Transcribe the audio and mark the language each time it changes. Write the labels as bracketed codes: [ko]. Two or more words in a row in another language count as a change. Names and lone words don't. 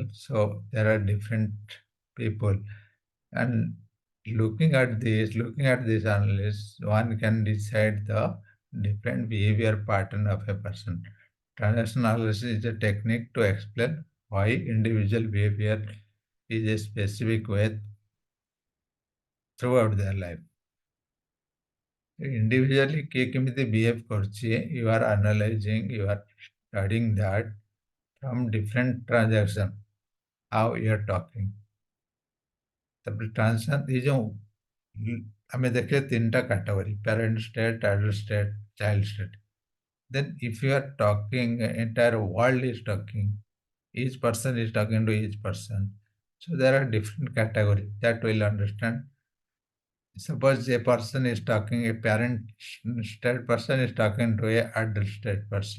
[en] So there are different people, and looking at this analysis, one can decide the different behavior pattern of a person. Transaction analysis is a technique to explain why individual behavior is a specific way throughout their life. [or] Individually କିଏ କେମିତି behave କରୁଛି, [en] you are analyzing, you are studying that from different transaction, how you are talking. [or] ତାପରେ transaction [hi] ये जो [or] ଆମେ ଦେଖିଲେ ତିନିଟା category, [en] parent state, adult state, child state. Then if you are talking, entire world is talking, each person is talking to each person. So there are different categories that we'll understand. Suppose a person is talking, a parent state person is talking to a adult state person.